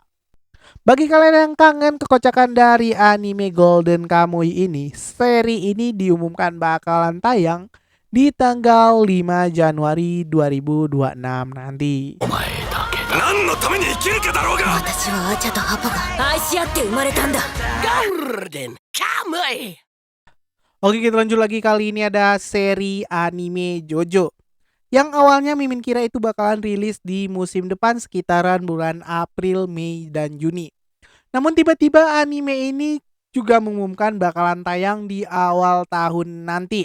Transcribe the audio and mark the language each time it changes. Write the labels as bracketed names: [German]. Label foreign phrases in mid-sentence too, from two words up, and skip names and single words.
[Indonesian] Bagi kalian yang kangen kekocakan dari anime Golden Kamuy ini, seri ini diumumkan bakalan tayang di tanggal 5 Januari 2026 nanti. [Japanese] 何のために生きるかだろうが。私はアチャとハパが愛し合って生まれたんだ。 [Indonesian] Golden Kamuy. Oke, kita lanjut lagi, kali ini ada seri anime JoJo yang awalnya Mimin kira itu bakalan rilis di musim depan sekitaran bulan April, Mei, dan Juni. Namun tiba-tiba anime ini juga mengumumkan bakalan tayang di awal tahun nanti.